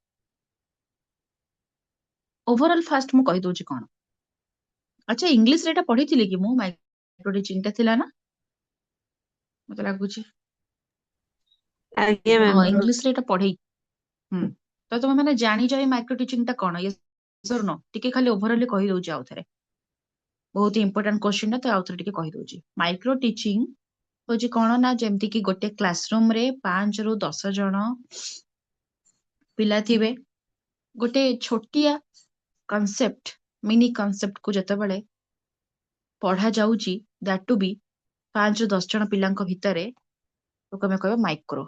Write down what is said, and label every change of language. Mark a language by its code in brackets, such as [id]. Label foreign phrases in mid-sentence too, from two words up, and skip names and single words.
[en] overall first [or] ମୁଁ କହିଦଉଛି କଣ। ଆଚ୍ଛା ଇଂଲିଶ ରେ ଏଟା ପଢିଥିଲି କି ମୁଁ? [en] micro teaching [or] ଟା ଥିଲା ନା ମତେ ଲାଗୁଛି। ଆଜ୍ଞା ହଁ ମ୍ୟାମ୍। ଇଂଲିଶ ରେ ଏଟା ପଢେଇ। ତ ତମେ ମାନେ ଜାଣିଛ ଏଇ [en] micro teaching [or] ଟା କଣ? [en] yes or no? [or] ଟିକେ ଖାଲି ଓଭରଅଲି କହିଦଉଛି ଆଉ ଥରେ। ବହୁତ [en] important question [or] ଟା ତ ଆଉ ଥରେ ଟିକେ କହିଦଉଛି। [en] micro teaching [or] ହଉଛି କଣ ନା ଯେମିତି କି ଗୋଟେ କ୍ଲାସରୁମ ରେ 5 ରୁ 10 ଜଣ ପିଲା ଥିବେ। ଗୋଟେ ଛୋଟିଆ [en] concept mini concept [or] କୁ ଯେତେବେଳେ ପଢା ଯାଉଛି [en] that too be [or] 5 ରୁ 10 ଜଣ ପିଲାଙ୍କ ଭିତରେ ତାକୁ ଆମେ କହିବା ମାଇକ୍ରୋ।